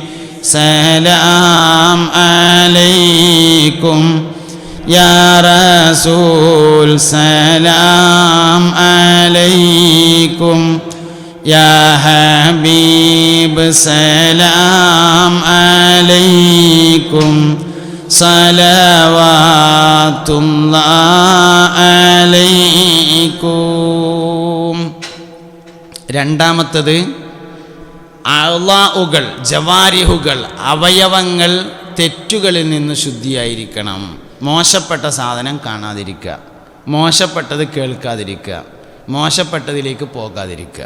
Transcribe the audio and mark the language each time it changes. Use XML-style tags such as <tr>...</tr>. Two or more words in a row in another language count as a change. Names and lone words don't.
<ar>سلام عليكم, يا رسول سلام عليكم, يا حبيب سلام عليكم, صلوات الله عليكم.</ar> <ml>രണ്ടാമത്തത് അഅ്ളാഉകൾ, ജവാരിഹുകൾ, അവയവങ്ങൾ തെറ്റുകളിൽ നിന്ന് ശുദ്ധിയായിരിക്കണം. മോശപ്പെട്ട സാധനം കാണാതിരിക്കുക, മോശപ്പെട്ടത് കേൾക്കാതിരിക്കുക, മോശപ്പെട്ടതിലേക്ക് പോകാതിരിക്കുക.</ml>